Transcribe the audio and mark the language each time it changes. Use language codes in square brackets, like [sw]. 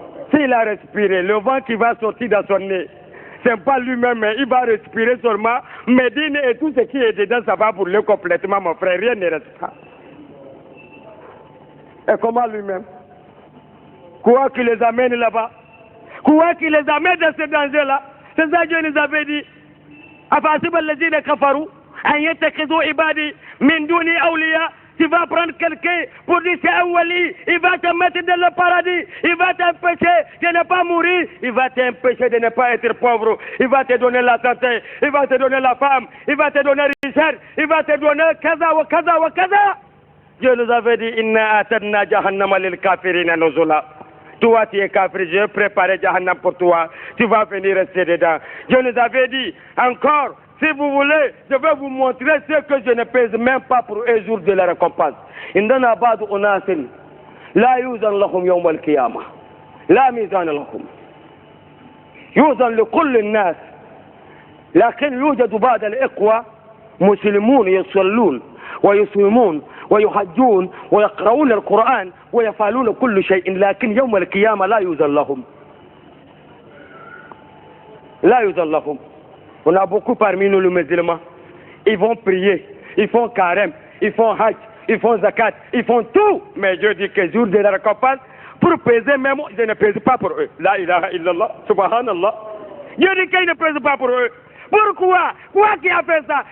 [fr] S'il a respiré, le vent qui va sortir dans son nez, c'est pas lui-même, mais il va respirer seulement. Médine et tout ce qui est dedans, ça va brûler complètement, mon frère. Rien ne reste pas. Et comment lui-même? Quoi qui les amène là-bas? Quoi qui les amène dans ce danger-là? C'est ça que Dieu nous avait dit. [ar] أفحسب الذين كفروا أن يتخذوا عبادي من دوني أولياء. [fr] Tu vas prendre quelqu'un pour dire c'est un wali, il va te mettre dans le paradis, il va t'empêcher de ne pas mourir, il va t'empêcher de ne pas être pauvre, il va te donner la santé, il va te donner la femme, il va te donner la richesse, il va te donner [ar] kaza wa kaza wa kaza. [fr] Dieu nous avait dit [ar] inna atanna jahannama lil kafirina nuzula. [fr] Toi tu es kafir, je vais préparer Jahannam pour toi, tu vas venir rester dedans. Dieu nous avait dit encore, si vous voulez, je vais vous montrer ce que je ne pèse même pas pour un jour de la récompense. [ar] عندنا بعض أناس لا يوزن لهم يوم القيامة لا ميزان لهم يوزن لكل الناس لكن يوجد بعض الإخوة مسلمون يصلون ويصومون ويحجون ويقرؤون القرآن ويفعلون كل شيء لكن يوم القيامة لا يوزن لهم لا يوزن لهم. [fr] On a beaucoup parmi nous les musulmans. Ils vont prier, ils font carême, ils font hajj, ils font zakat, ils font tout. Mais Dieu dit que jour de la récompense, pour peser même, je ne pèse pas pour eux. La ilaha illallah, subhanallah. Dieu dit qu'il ne pèse pas pour eux. Pourquoi? Quoi qui a fait ça?